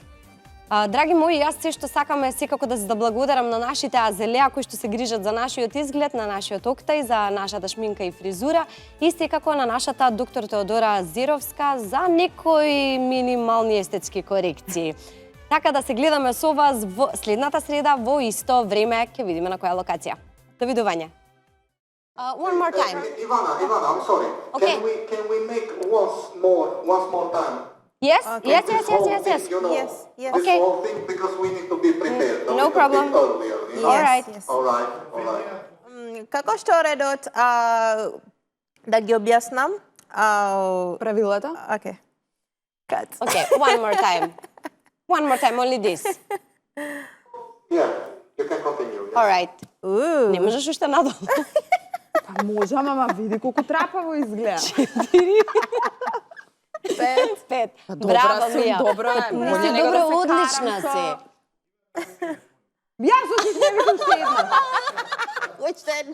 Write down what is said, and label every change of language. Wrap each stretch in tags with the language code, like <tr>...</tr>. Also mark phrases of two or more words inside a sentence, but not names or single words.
<mk>Драги мои, јас се што сакам е секако да се да благодарам на нашите азелеа кои што се грижат за нашиот изглед, на нашиот октај, за нашата шминка и фризура и секако на нашата доктор Теодора Зеровска за некои минимални естетски корекции. Така да се гледаме со вас во следната среда во исто време, ќе видиме на која локација. Довидување.</mk> <en>One more time. Ivana, I'm sorry. Okay. Can we make once more time? Yes, Okay. yes. This whole thing, you know, Yes, yes. This Okay. whole thing because we need to be prepared. a No little problem. bit earlier, you know? All right. Yes. All right.</en> <mk>Како што редот да ги објаснам? Правилата?</mk> <en>Okay. Cut. Okay, one more time. One more time, only this. Yeah, you can continue. Yeah. All right.</en> <mk>Не можеш уште надолу. Па може, ама види колку трапаво изгледа. Пет. Добра Браво, сум, Мија. добро е. Не Може си него да добро, се одлична карам си. Јас очи не видам уште една. Уште</mk>